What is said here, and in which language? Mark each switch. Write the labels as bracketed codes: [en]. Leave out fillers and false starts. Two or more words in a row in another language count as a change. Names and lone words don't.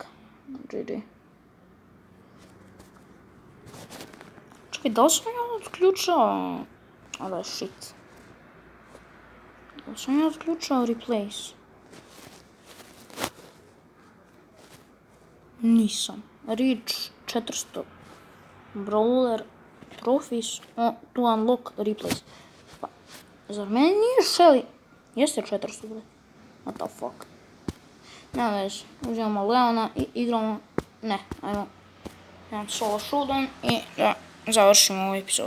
[en] GG. [sr] Čekaj, da li sam ja odključao... A da, shit. Da li sam ja odključao replace? Nisam. [en] Reach 400. Brawler. Trophies. To unlock replace. [sr] Pa, zar meni nije Shelly? Jeste 400, bre. [en] What the fuck? [sr] Nema veze. Uzimamo Leona i igramo... Ne, ajmo. Jedan [en] solo showdown [sr] i da završimo ovu epizodu.